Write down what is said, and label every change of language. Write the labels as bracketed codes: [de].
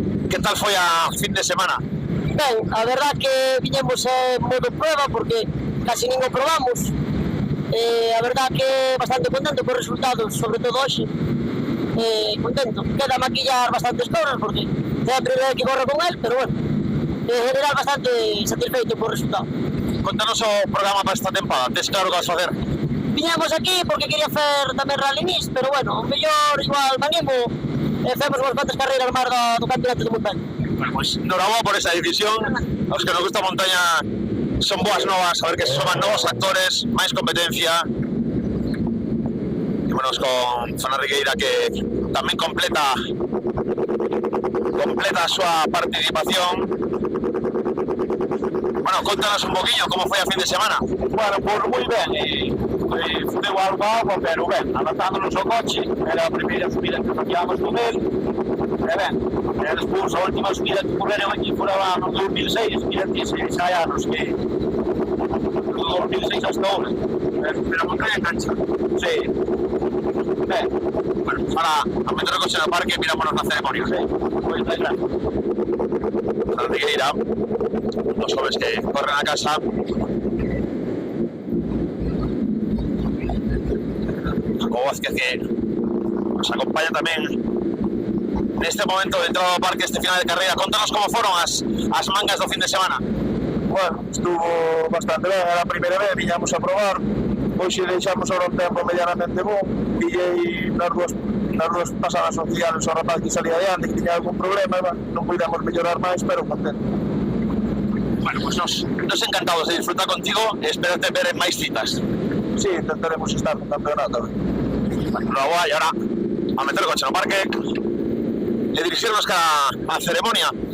[gl] Que tal foi a fin de semana? Ben, a verdad que viñemos en modo prueba porque casi nin o probamos. A verdad que bastante contento cos resultados, sobre todo hoxe. Contento. Queda maquillar bastantes cosas porque sempre que corre con él, pero bueno, en general bastante satisfeito por resultado. Contanos o programa para esta tempada, tes claro que vas a facer? Viñamos aquí porque [es] quería hacer [gl] tamén Rally Mix, pero bueno, mellor igual me animo e femos unhas cuantas carreiras máis do campeonato de montaña. [es] Bueno, pues enhorabuena por esa decisión. [gl] Aos que nos gusta a montaña son boas novas, a ver que se suman novos actores, máis competencia. E bueno, con Fana Rigueira que tamén completa a súa participación. Bueno, contanos un poquillo como foi a fin de semana. Bueno, pues moi ben, fudeu algo agua, pero ben, adaptándonos ao coche, era a primeira subida que facíamos con él, e ben, e despois a última subida que correron aquí fora no 2006, mira, 16 anos que do 2006 hasta ahora, pero a montaña cancha, sí, ben. Bueno, ahora a meter o coche no parque e mirámonos na ceremonia. Sí, pois ben, claro. [es] Fana Rigueira, los jóvenes que corren a casa. [gl] Jacobo Vázquez que nos acompaña tamén neste momento de entrada ao parque este final de carreira. Contanos como foron as mangas do fin de semana. Bueno, estuvo bastante ben, era a primeira vez, viñamos a probar. Hoxe deixamos ahora un tempo medianamente bom. Pillei nas dúas pasadas oficiales ao rapaz que salía adiante, que tiña algún problema, non podíamos mellorar máis, pero contento. Bueno, pues nos encantados de disfrutar contigo e esperarte ver en máis citas. Sí, intentaremos estar no campeonato. Bueno, [es] luego y ahora [gl] a meter o coche no parque e dirixirnos a ceremonia.